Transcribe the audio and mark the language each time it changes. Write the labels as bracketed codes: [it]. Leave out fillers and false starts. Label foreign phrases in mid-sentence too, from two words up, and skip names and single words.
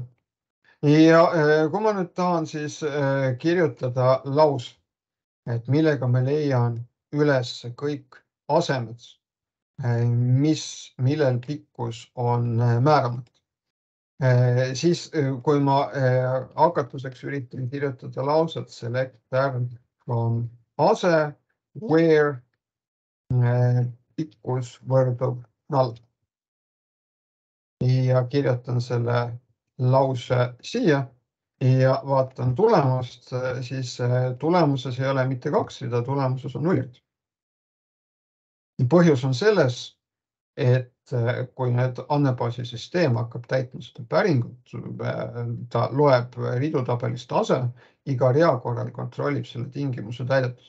[et] Ja kui ma nüüd tahan siis kirjutada lause, et millega ma leian üles kõik asemed, millel pikkus on määramata. Siis kui ma hakatuseks üritan kirjutada lauset [en] select term from [et] ase, where pikkus võrdub null. Ja kirjutan selle lause siia ja vaatan tulemust, siis tulemuses ei ole mitte 2 rida, tulemuses on 0. Põhjus on selles, et kui nüüd andmebaasi süsteem hakkab täitma seda päringut, ta loeb ridutabelist ase, iga rea korral kontrollib selle tingimuse täidetust.